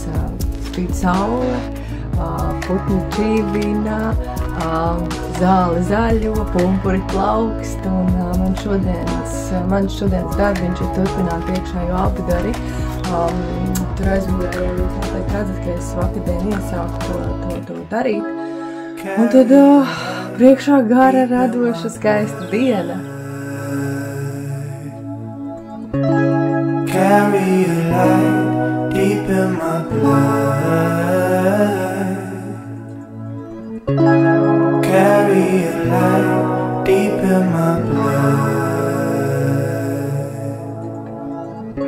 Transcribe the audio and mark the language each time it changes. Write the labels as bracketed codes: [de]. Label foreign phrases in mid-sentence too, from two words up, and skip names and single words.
[lv] Spīd saule, putni čīvina, zāle zaļo, pumpuri plaukst, un mans šodienas darbiņš ir turpināt iekšējo apgari. Tur aizmugurē jūs redzat, ka es vakardien iesāku to darīt. Un tad priekšā gara, radoša, skaista diena. [en] Carry a light deep in my blood. Carry a light deep in my blood.